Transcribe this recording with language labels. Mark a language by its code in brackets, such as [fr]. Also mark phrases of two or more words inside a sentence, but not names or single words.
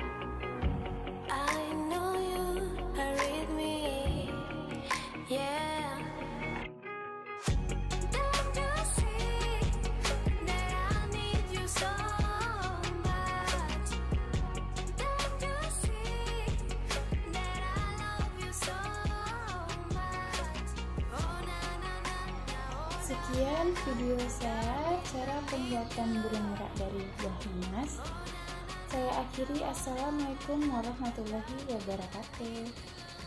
[en] I know you are with me, yeah. Don't you see that I need you so much? Don't you see that I love you so much? Oh na na na na, oh. [id] Sekian video saya, cara pembuatan burung merak dari buah nanas. Saya akhiri, [ar] السلام عليكم ورحمة الله وبركاته.